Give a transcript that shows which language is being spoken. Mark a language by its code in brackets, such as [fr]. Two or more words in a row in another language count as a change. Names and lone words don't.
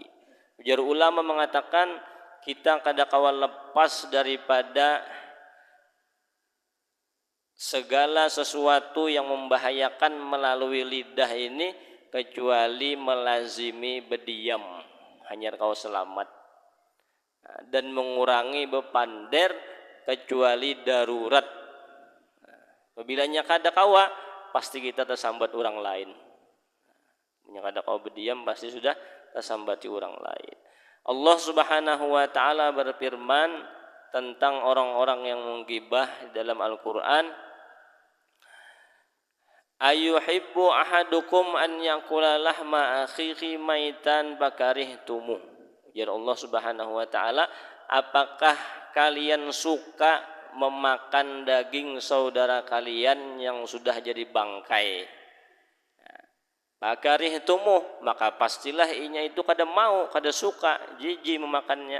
[id] Ujar ulama mengatakan kita kada kawan lepas daripada segala sesuatu yang membahayakan melalui lidah ini, kecuali melazimi berdiam, hanya kau selamat, dan mengurangi bepander kecuali darurat. [bjn] Apabila kada kawa, pasti kita tersambat orang lain. Kada kawa berdiam, pasti sudah tersambati orang lain. [id] Allah [ar] سبحانه وتعالى [id] berfirman tentang orang-orang yang menggibah dalam Al-Qur'an, [ar] أيحب أحدكم أن يأكل لحم أخيه ميتا فكرهتموه. [id] Ya Allah [ar] سبحانه وتعالى, [id] apakah kalian suka memakan daging saudara kalian yang sudah jadi bangkai? [bjn] Fakarihtumu, maka pastilah inya itu kada mau, kada suka, jijik memakannya.